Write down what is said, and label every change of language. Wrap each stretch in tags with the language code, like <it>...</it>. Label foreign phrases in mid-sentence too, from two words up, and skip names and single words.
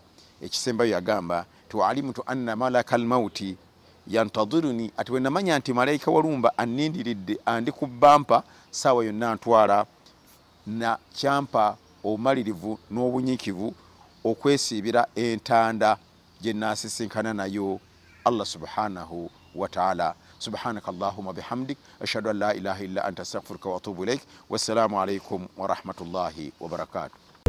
<lg>Ekisembayo yagamba</lg> <ar>تعلمت أن ملك الموت ينتظرني,</ar> <lg>ati bwe namanya nti malayika walumba annindiridde andi ku bampa saawa yonna ntwala na kyampa obumalirivu n'obunyikivu okwesiibira entanda gye naasisinkana nayo</lg> <ar>الله سبحانه وتعالى. سبحانك اللهم وبحمدك أشهد أن لا إله إلا أنت أستغفرك وأتوب إليك. والسلام عليكم ورحمة الله وبركاته.</ar>